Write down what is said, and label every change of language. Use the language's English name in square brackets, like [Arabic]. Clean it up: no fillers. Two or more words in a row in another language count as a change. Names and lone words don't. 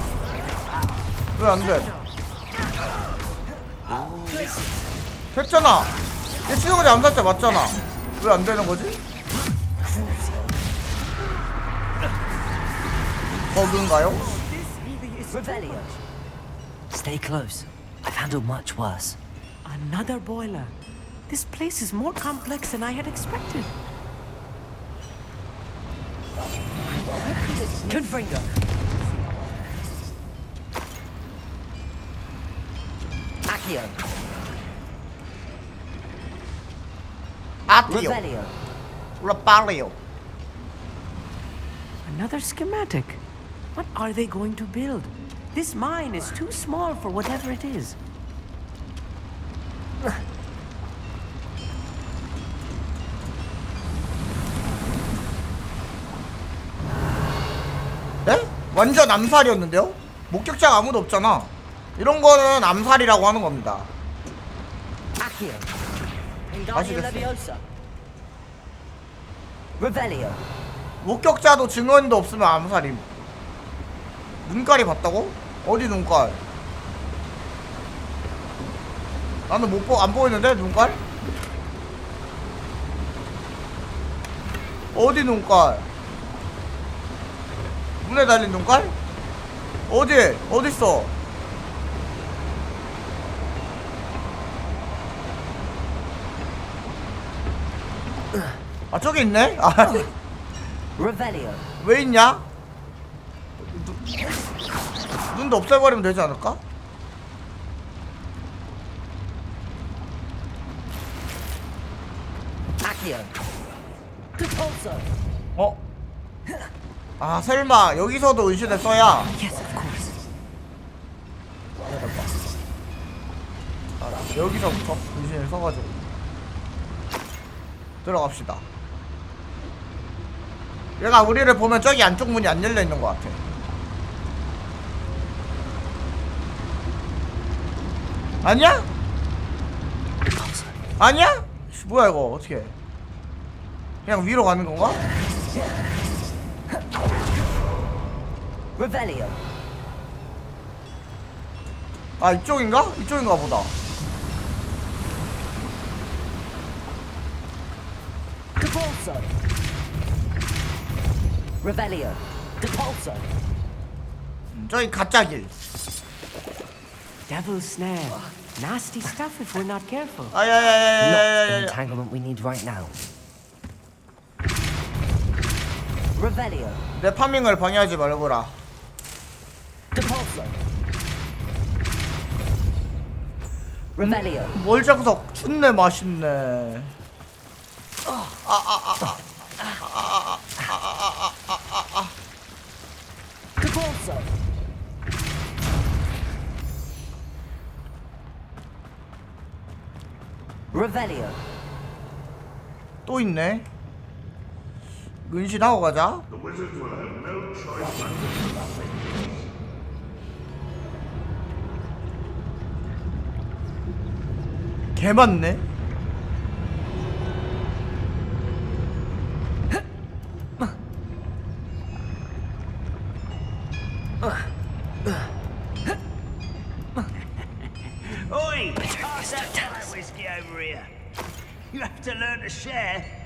[Korean] 왜 안 돼? 됐잖아! 얘 치는거지 암살자 맞잖아! 왜 안 되는 거지? 버그인가요? [English] Revelio. Stay close. I've handled much worse. Another boiler. This place is more complex than I had expected. Confringo. Accio. Attio. Revelio. Repalio. Another schematic. What are they going to build? This mine is too small for whatever it is. [Korean] 네? 완전 암살이었는데요? 목격자가 아무도 없잖아. 이런 거는 암살이라고 하는 겁니다. Leviosa. Revelio. 목격자도 증언도 없으면 암살임. 눈깔이 봤다고? 어디 눈깔? 나는 안 보이는데 눈깔? 어디 눈깔? 문에 달린 눈깔? 어딨어? 아 저기 있네? 아 Revelio. 왜 있냐? 눈도 없애버리면 되지 않을까? Accio. Depulso. 어? 아 설마 여기서도 은신을 써야? [English] Yes, of course. [Korean] 여기서부터 은신을 써가지고 들어갑시다. 얘가 우리를 보면 저기 안쪽 문이 안 열려있는 것 같아. 아니야? 아니야? 뭐야 이거 어떻게 그냥 위로 가는 건가? Revelio. 아 이쪽인가? 이쪽인가 보다. Depulso. Revelio. Depulso. 저기 가짜 길. [English] Devil's snare. Nasty stuff if we're not careful. Not the entanglement we need right now. [Korean] Revelio. 내 파밍을 방해하지 말거라. Depulso. Revelio. 뭘 자꾸 춥네 맛있네. Depulso. Revelio. 또 있네. 은신하고 가자. 개 많네. [English] Oi! Pass that dry whiskey over here. You have to learn to share.